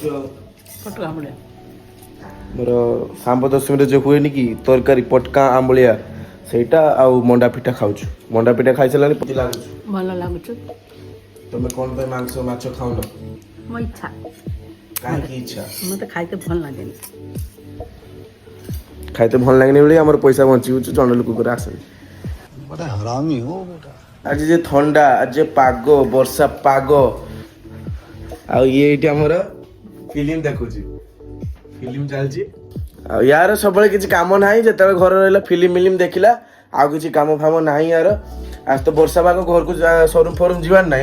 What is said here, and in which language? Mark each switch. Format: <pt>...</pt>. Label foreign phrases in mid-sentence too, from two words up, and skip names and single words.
<or>ଆଉ ମୋର ଶାମ୍ବ ଦଶମୀରେ ଯେଉଁ ହୁଏନି କି ତରକାରୀ ପଟକା ଆମ୍ବଳିଆ ସେଇଟା ଆଉ ମଣ୍ଡା ପିଠା ଖାଉଛୁ। ମଣ୍ଡା ପିଠା ଖାଇସାରିଲାଣି ଲାଗୁଛୁ ଭଲ ଲାଗୁଛୁ। ତମେ କ'ଣ ପାଇଁ ମାଂସ ମାଛ ଖାଉନ? ମୋ ଇଚ୍ଛା। କାହିଁକି ଇଚ୍ଛା? ମୋତେ ଖାଇତେ ଭଲ ଲାଗେନି। ଖାଇତେ ଭଲ ଲାଗେନି ବୋଲି ଆମର ପଇସା ବଞ୍ଚିବୁଛୁ ଜଣେ ଲୋକଙ୍କର ଆସେନି।</or> <hi>बड़ा हरामी हो बेटा।</hi> <or>ଆଜି ଯେ ଥଣ୍ଡା ଆଜି ଯେ ପାଗ ବର୍ଷା ପାଗ। ଆଉ ଇଏ ଏଇଠି ଆମର ଫିଲ୍ମ ଦେଖୁଛି। ଫିଲ୍ମ ଚାଲିଛି। ଆଉ ୟାର ସବୁବେଳେ କିଛି କାମ ନାହିଁ। ଯେତେବେଳେ ଘରେ ରହିଲା ଫିଲ୍ମ ଦେଖିଲା। ଆଉ କିଛି କାମ ଫାମ ନାହିଁ ୟାର। ଆଜି ତ ବର୍ଷା ପାଗ ଘରକୁ ସରୁମ ଫରୁମ ଯିବାର ନାହିଁ।</or>